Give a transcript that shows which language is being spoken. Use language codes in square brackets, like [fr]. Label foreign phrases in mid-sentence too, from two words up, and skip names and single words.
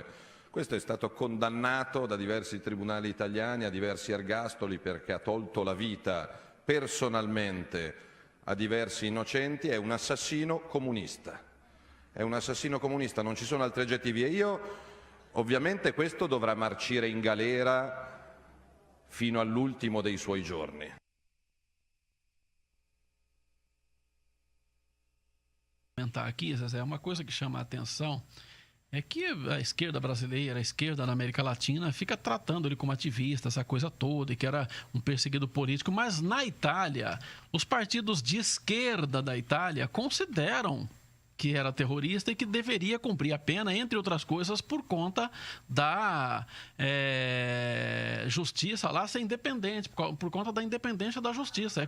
[it] Questo è stato condannato da diversi tribunali italiani a diversi ergastoli perché ha tolto la vita personalmente a diversi innocenti. È un assassino comunista. È un assassino comunista, non ci sono altri aggettivi. E ovviamente questo dovrà marcire in galera fino all'ultimo dei suoi giorni. [pt] Aqui, Zezé, uma coisa que chama a atenção é que a esquerda brasileira, a esquerda na América Latina fica tratando ele como ativista, essa coisa toda, e que era um perseguido político, mas na Itália, os partidos de esquerda da Itália consideram que era terrorista e que deveria cumprir a pena, entre outras coisas, por conta da justiça lá ser independente, por conta da independência da justiça.